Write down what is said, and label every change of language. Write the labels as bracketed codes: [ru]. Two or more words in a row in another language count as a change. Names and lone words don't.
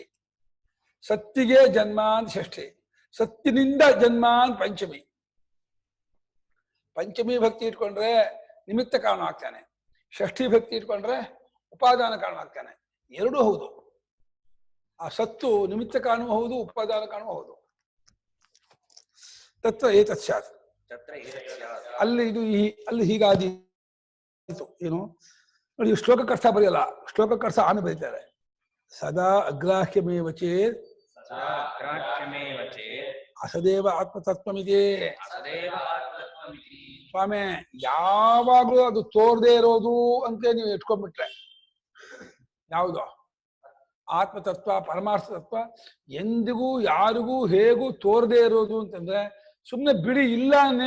[kn] ಸತ್ತಿಗೆ ಜನ್ಮ ಅಂತ ಷಷ್ಠಿ, ಸತ್ತಿನಿಂದ ಜನ್ಮ ಅಂತ ಪಂಚಮಿ. ಪಂಚಮಿ ಭಕ್ತಿ ಇಟ್ಕೊಂಡ್ರೆ ನಿಮಿತ್ತ ಕಾರಣ ಆಗ್ತಾನೆ, ಷಷ್ಠಿ ಭಕ್ತಿ ಇಟ್ಕೊಂಡ್ರೆ ಉಪಾದಾನ ಕಾರಣ ಆಗ್ತಾನೆ. ಎರಡೂ ಹೌದು. ಆ ಸತ್ತು ನಿಮಿತ್ತ ಕಾರಣವೂ ಹೌದು, ಉಪಾದಾನ ಕಾರಣವೂ ಹೌದು. [sa] ತತ್ರ ಏತತ್ ಸ್ಯಾತ್, [kn] ಅಲ್ಲಿ ಇದು ಅಲ್ಲಿ ಹೀಗಾದೀತು. ಏನು ನೋಡಿ, ಶ್ಲೋಕಕ್ಕೆ ಅರ್ಥ ಬರೆಯಲ್ಲ, ಶ್ಲೋಕಕ್ಕೆ ಅರ್ಥ ಆಮೆ ಬರೀತಾರೆ. [sa] ಸದಾ ಅಗ್ರಾಹ್ಯಮೇವ ಚೇತ್ ಅಸದೇವ ಆತ್ಮತತ್ವಮಿದೆ. [kn] ಸ್ವಾಮಿ, ಯಾವಾಗಲೂ ಅದು ತೋರದೇ ಇರೋದು ಅಂತ ನೀವು ಇಟ್ಕೊಂಡ್ಬಿಟ್ರೆ, ಯಾವುದು ಆತ್ಮತತ್ವ ಪರಮಾರ್ಥ ತತ್ವ ಎಂದಿಗೂ ಯಾರಿಗೂ ಹೇಗೂ ತೋರದೇ ಇರೋದು ಅಂತಂದ್ರೆ ಸುಮ್ಮನೆ ಬಿಡಿ ಇಲ್ಲಾನೆ.